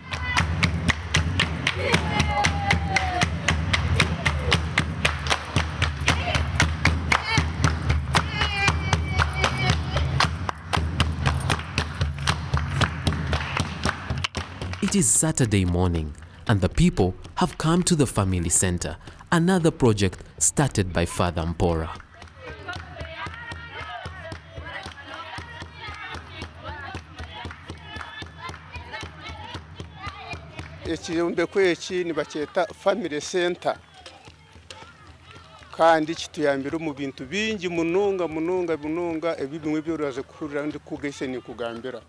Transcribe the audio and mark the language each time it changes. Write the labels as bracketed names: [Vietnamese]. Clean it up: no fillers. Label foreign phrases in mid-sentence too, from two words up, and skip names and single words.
[English] It is Saturday morning, and the people have come to the family center, another project started by Father Mpora. [Nyankole] Ekiyombe eki nibakyeta [English] family center, [Nyankole] kandi kituyambira mu bintu bingi munonga ebi bimwe byoroze kuhurira ndi kugese ni kugambira.